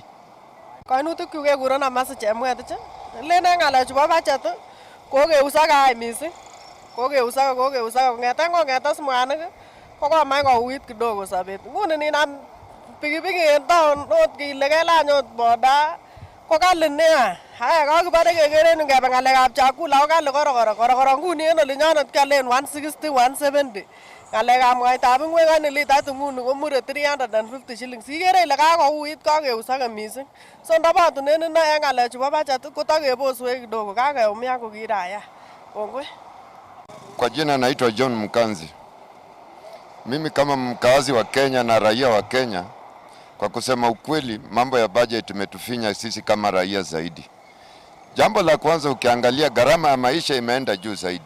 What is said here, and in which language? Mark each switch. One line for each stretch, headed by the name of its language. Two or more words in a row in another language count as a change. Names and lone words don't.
Kalenjin: Kainutik kekuron Amasi Chemwetich. Lenen ngalechu bo budget kokeusak kai mising. Kokeusak kong'etas mwanik kokomach kouit kidogo sobet. Nguni ninam pikipiki en town ot kile kelany ot boda ko kali nea. Haya kakibare kekeren ngebe ngalekab chakula ko kali korokoro. Nguni en olinyonet kialen 160 170. Ngalekab mwaitab ingwek en litait nguni komure 350 shillings. Ikere ile kakouit kakeusak mising. So ndabotunen ino en ngalechu bo budget kotakeboswe kidogo kakeumia kokiraya. Kongoi.
Swahili: Kwa jina naitwa John Mkanzi. Mimi kama mkazi wa Kenya na raia wa Kenya, kwa kusema ukweli, mambo ya budget imetufinya sisi kama raia zaidi. Jambo la kwanza, ukiangalia gharama ya maisha imeenda juu zaidi.